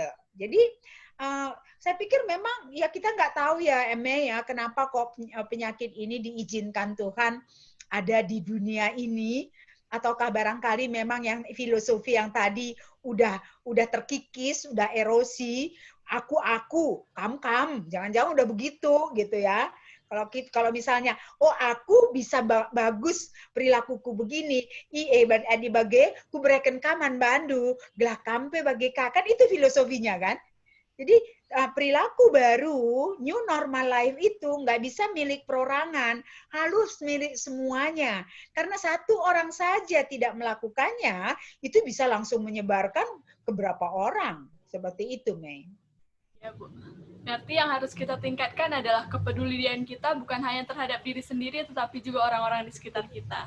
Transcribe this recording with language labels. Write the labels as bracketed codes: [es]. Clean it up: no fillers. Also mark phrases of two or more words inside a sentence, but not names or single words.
[id] Jadi, saya pikir memang ya kita nggak tahu ya Eme ya kenapa kok penyakit ini diizinkan Tuhan ada di dunia ini, ataukah barangkali memang yang filosofi yang tadi udah terkikis, udah erosi, aku, kamu, jangan-jangan udah begitu gitu ya. Kalau misalnya, oh aku bisa bagus perilakuku begini, [btx] di bagai ku berikan kaman bandu, gelah kampe bagai [id] kan itu filosofinya kan. Jadi perilaku baru, [en] new normal life [id] itu nggak bisa milik perorangan, harus milik semuanya. Karena satu orang saja tidak melakukannya, itu bisa langsung menyebarkan ke berapa orang. Seperti itu, Mei. Ya, Bu. Berarti yang harus kita tingkatkan adalah kepedulian kita bukan hanya terhadap diri sendiri, tetapi juga orang-orang di sekitar kita.